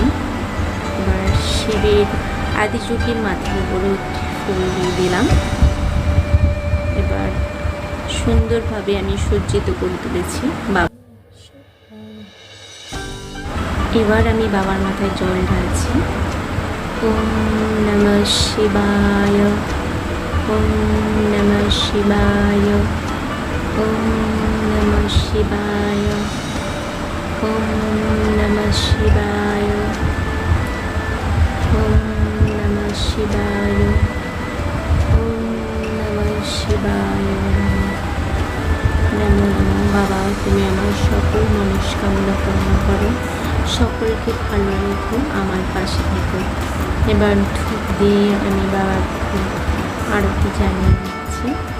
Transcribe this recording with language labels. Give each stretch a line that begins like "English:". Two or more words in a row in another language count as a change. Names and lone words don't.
Bangla: এবার শিবের আদিযোগীর মাথার উপরেও একটি ফুল দিয়ে দিলাম। এবার সুন্দরভাবে আমি সজ্জিত করে তুলেছি বাবা। এবার আমি বাবার মাথায় জল ঢালছি।
Sanskrit: ओम नमः शिवाय, ओम नमः शिवाय, ओम नमः शिवाय, ओम नमः शिवाय, ओम नमः शिवाय, ओम नमः शिवाय। नमो नमः।
Bangla: বাবা, তুমি আমার সকল মনস্কামনা পূর্ণ করো, সকলকে ভালো রেখো, আমার পাশে থেকো। এবার ধূপ দিয়ে আমি বাবার আরতি জানিয়ে দিচ্ছি।